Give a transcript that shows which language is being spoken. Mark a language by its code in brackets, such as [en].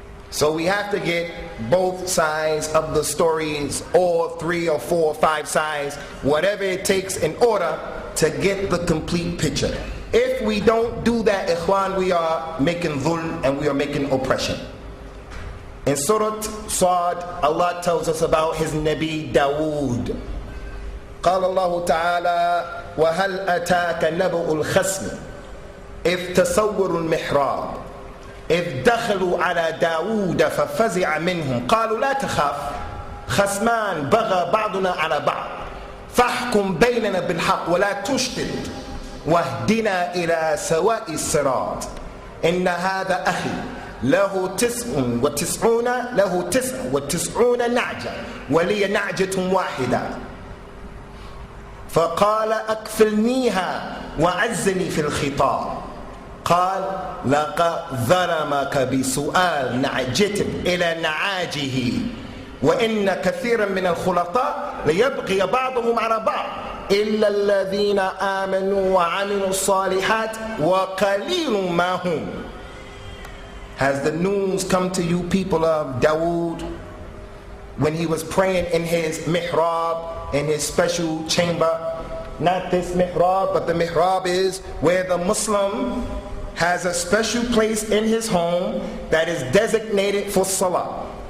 [en] So we have to get both sides of the stories, or 3 or 4 or 5 sides, whatever it takes in order to get the complete picture. If we don't do that, ikhwan, we are making dhulm and we are making oppression. In Surah Sad, Allah tells us about his Nabi Dawood. [ar] قال الله تعالى وهل أتاك نبأ الخصم إذ تصوروا المحراب إذ دخلوا على داود ففزع منهم قالوا لا تخاف خصمان بغى بعضنا على بعض فاحكم بيننا بالحق ولا تشتت واهدنا إلى سواء الصراط إن هذا أخي له 99 نعجة ولي نعجة واحدة فقال أكفلنيها وعزني في الخطاب قال لقد ظلمك بسؤال نعجة إلى نعاجه وإن كثيرا من الخلطاء ليبغي بعضهم على بعض إلا الذين آمنوا وعملوا الصالحات وقليل ما هم. [en] Has the news come to you, people of Dawood, when he was praying in his mihrab, in his special chamber? Not this mihrab, but the mihrab is where the Muslim has a special place in his home that is designated for salah.